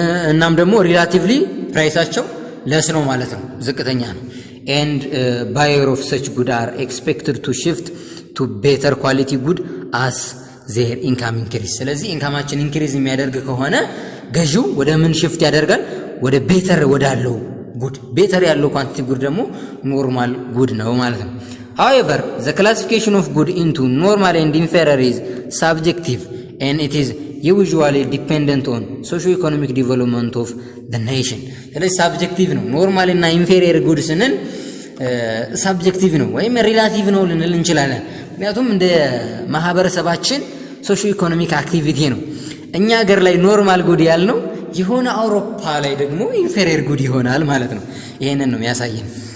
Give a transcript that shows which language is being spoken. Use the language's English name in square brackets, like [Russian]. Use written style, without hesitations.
[Amharic] እናም ደግሞ ሪላቲቭሊ ፕራይሳቸው ለስ ነው ማለት ነው፣ ዝቅተኛ ነው። [English] ኤንድ ባየር ኦፍ ሰች ጉድ አር ኤክስፔክትድ ቱ ሽፍት ቱ ቤተር ኳሊቲ ጉድ አስ ዜር ኢንካም ኢንክሪዝ። [Amharic] ስለዚህ ኢንካማችን ኢንክሪዝ የሚያደርግ ከሆነ ገዢው ወደ ምን ሽፍት ያደርጋል? ወደ ቤተር ወዳለው ጉድ። ቤተር ያለው ኳንቲቲ ጉድ ደግሞ ኖርማል ጉድ ነው ማለት ነው። [English] However, the classification of good into normal and inferior is subjective and it is usually dependent on socio-economic development of the nation. [Amharic] ስለዚህ ሳብጀክቲቭ ነው። ኖርማል እና ኢንፌሪየር ጉድ ስንል ሳብጀክቲቭ ነው ወይም ሪላቲቭ ነው ልንል እንችላለን። ምክንያቱም እንደ ማህበረሰባችን ሶሺዮ-ኢኮኖሚክ አክቲቪቲ ነው። እኛ ሀገር ላይ ኖርማል ጉድ ያልነው የሆነ አውሮፓ ላይ ደግሞ ኢንፌሪየር ጉድ ይሆናል ማለት ነው። ይሄንን ነው የሚያሳየን።